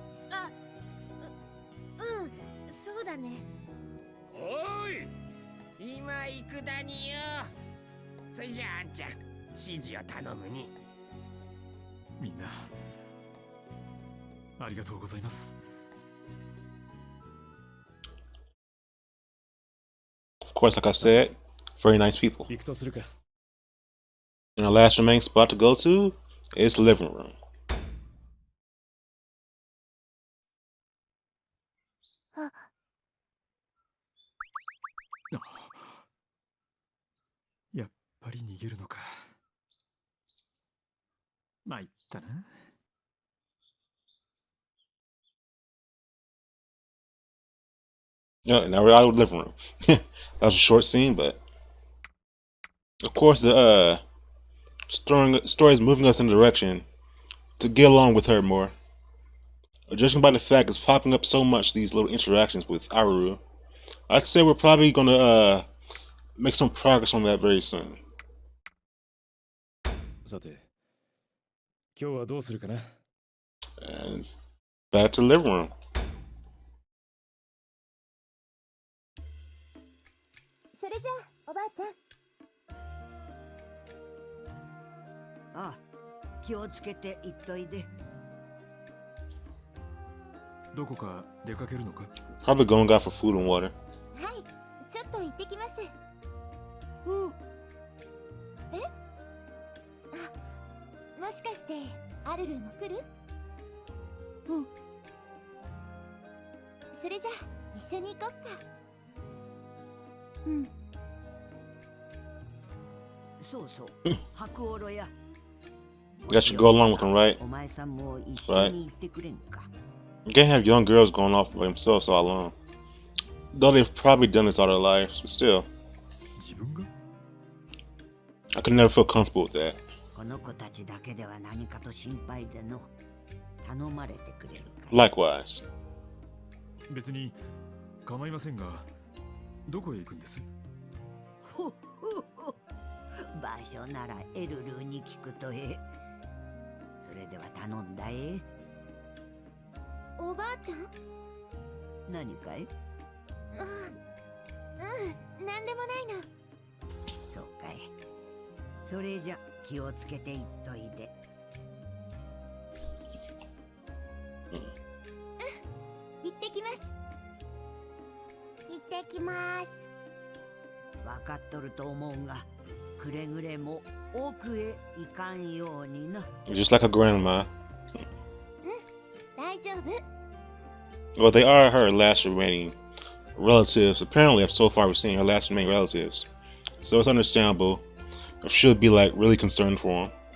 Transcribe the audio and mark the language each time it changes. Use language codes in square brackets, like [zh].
[ja] あ、うん、そうだね。おい、今行くだによ。それじゃああんちゃん、指示を頼むに。みんなありがとうございます。 [en] Of course, like I said, very nice people. [ja] 行くとするか。 [en] And our last remaining spot to go to is the living room. [ja] あ、やっぱり逃げるのか。参ったな。 [en] Yeah, now we're out of the living room. That was a short scene, but of course the story is moving us in a direction to get along with her more. Judging by the fact it's popping up so much, these little interactions with Aruruu, I'd say we're probably gonna make some progress on that very soon. [ja] さて、今日はどうするかな。 [en] And back to the living room. [ja] それじゃあおばあちゃん。ああ、気をつけて行っといで。どこか出かけるのか。 [en] Probably going out for food and water. [ja] はい、ちょっと行ってきます。うん。え？あ、もしかしてアルルも来る？うん。それじゃあ一緒に行こっか。うん。そうそう。白オロや。 [en] You guys should go along with him, right? [ja] お前さんも一緒に行ってくれんか。 [en] You can't have young girls going off by themselves all alone. Though they've probably done this all their lives, but still, [ja] 自分が [en] I could never feel comfortable with that. [ja] この子たちだけでは何かと心配での。頼まれてくれるかい。 [en] Likewise. [ja] 別に構いませんが、どこへ行くんです？ほっほっほ。場所ならエルルーに聞くとええ。それでは頼んだえ。おばあちゃん？何かい？あ、うん、なんでもないの。そうかい。それじゃ気をつけていっといで。行ってきます。行ってきます。わかっとると思うが、くれぐれも奥へ行かんようにな。 [en] Just like her grandma. [ja] 大丈夫。 [en] Well, they are her last remaining relatives. Apparently, so far we've seen her last remaining relatives. So it's understandable. I should be like really concerned for them.